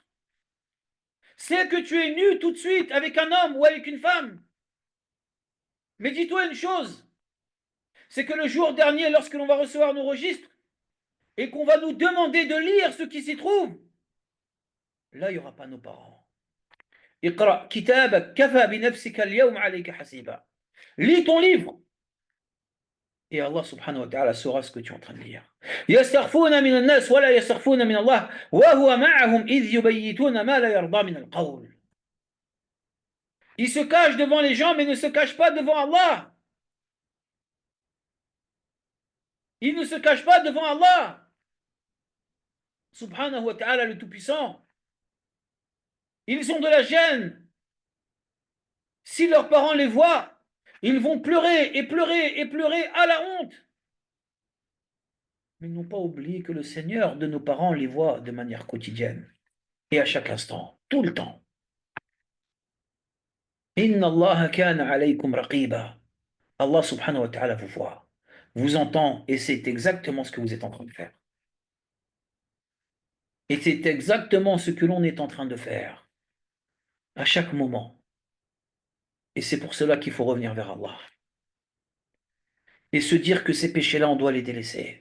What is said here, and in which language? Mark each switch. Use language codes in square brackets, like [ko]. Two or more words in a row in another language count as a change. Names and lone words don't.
[fr] C'est que tu es nu tout de suite avec un homme ou avec une femme. Mais dis-toi une chose, c'est que le jour dernier, lorsque l'on va recevoir nos registres et qu'on va nous demander de lire ce qui s'y trouve, là, il n'y aura pas nos parents. [ar] اقرأ كتابك كفى بنفسك اليوم عليك حسيبا. [fr] Lis ton livre et [ar] الله سبحانه وتعالى [fr] saura ce que tu es en train de lire. [ar] يستخفون من الناس ولا يستخفون من الله وهو معهم إذ يبيتون ما لا يرضى من القول. [fr] Ils se cachent devant les gens mais ne se cachent pas devant Allah. Ils ne se cachent pas devant Allah. [ar] سبحانه وتعالى, [fr] le Tout-Puissant. Ils ont de la gêne. Si leurs parents les voient, ils vont pleurer et pleurer et pleurer à la honte. Mais ils n'ont pas oublié que le Seigneur de nos parents les voit de manière quotidienne et à chaque instant, tout le temps. [ar] إن الله كان عليكم رقيبا. الله سبحانه وتعالى [fr] vous voit, vous entend et c'est exactement ce que vous êtes en train de faire. Et c'est exactement ce que l'on est en train de faire à chaque moment. Et c'est pour cela qu'il faut revenir vers Allah. Et se dire que ces péchés-là, on doit les délaisser.